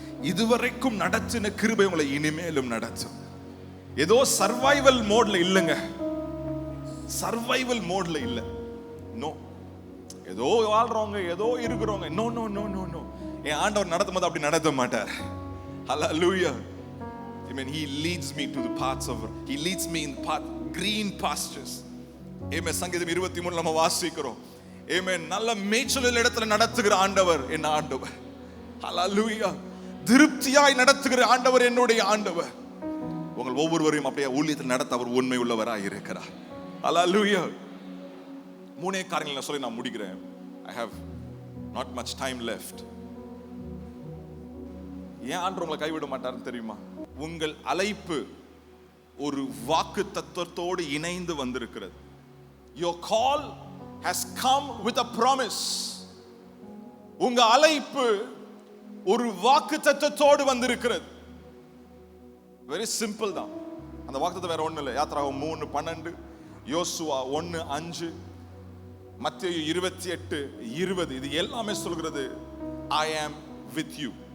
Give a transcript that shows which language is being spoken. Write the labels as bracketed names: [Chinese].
[Tamil] இதுவரைக்கும் நடத்தின கிருபை உங்களை இனிமேலும் நடத்தும். ஏதோ சர்வைவல் மோட்ல இல்லைங்க, சர்வைவல் மோட்ல இல்ல. நோ, ஏதோ வாழ்றவங்க, ஏதோ இருக்கிறவங்க. No no no no no. என் ஆண்டவர் நடத்தும் போது அப்படி நடத்த மாட்டார். ஹல்லேலூயா. Amen. [English] He leads me to the paths of, he leads me in path green pastures. [Tamil] Amen. சங்கீதம் 23 நம்ம வாசிக்கிறோம். Amen. நல்ல மேய்ச்சல் இடத்துல நடத்துகிற ஆண்டவர் என் ஆண்டவர். Hallelujah. திருப்தியாய் நடத்துகிற ஆண்டவர் என்னுடைய ஆண்டவர். உங்கள் ஒவ்வொருவரையும் அப்படியே ஊழியத்தில் நடத்த அவர் உண்மை உள்ளவராய் இருக்கிறார். Hallelujah. மூணே காரியங்களை சொல்லி நான் முடிக்கிறேன். [English] I have not much time left. [Tamil] ஏன் ஆண்டவர் உங்களை கைவிட மாட்டாருன்னு தெரியுமா? உங்கள் அழைப்பு ஒரு வாக்கு தத்துவத்தோடு இணைந்து வந்திருக்கிறது. [English] Your call has come with a promise. [Tamil] உங்க அழைப்பு ஒரு வாக்கு தத்துவத்தோடு வந்திருக்கிறது. வெரி சிம்பிள் தான். அந்த வாக்குத்தத்தம் வேற ஒண்ணு இல்லை. யாத்திராகமம் 3:12, யோசுவா 1:5, மத்தேயு 28:20, இது எல்லாமே சொல்கிறது [English] I am with you.